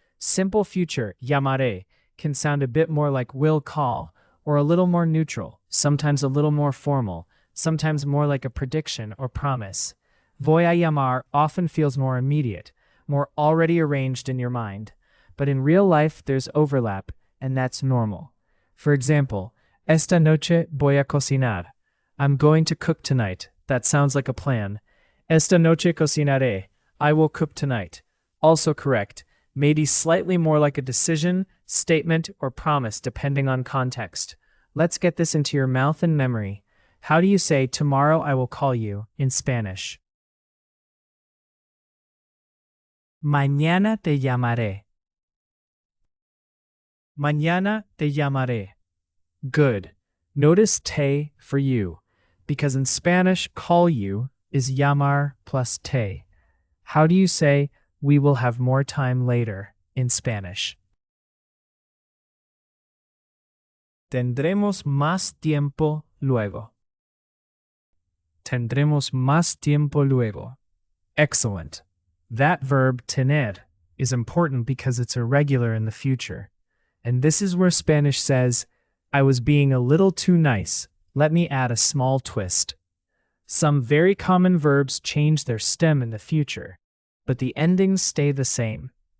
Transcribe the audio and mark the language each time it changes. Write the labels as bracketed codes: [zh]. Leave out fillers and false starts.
[en] Simple future, llamaré, can sound a bit more like will call, or a little more neutral, sometimes a little more formal, sometimes more like a prediction or promise. Voy a llamar often feels more immediate, more already arranged in your mind. But in real life, there's overlap, and that's normal. For example, [es] esta noche voy a cocinar. [en] I'm going to cook tonight. That sounds like a plan. [es] Esta noche cocinaré. [en] I will cook tonight. Also correct. Maybe slightly more like a decision, statement, or promise depending on context. Let's get this into your mouth and memory. How do you say tomorrow I will call you in Spanish? [es] Mañana te llamaré. Mañana te llamaré. [en] Good. Notice te for you, because in Spanish, call you is llamar plus te. How do you say we will have more time later in Spanish? [es] Tendremos más tiempo luego. Tendremos más tiempo luego. [en] Excellent. That verb tener is important because it's irregular in the future. And this is where Spanish says, I was being a little too nice. Let me add a small twist. Some very common verbs change their stem in the future, but the endings stay the same.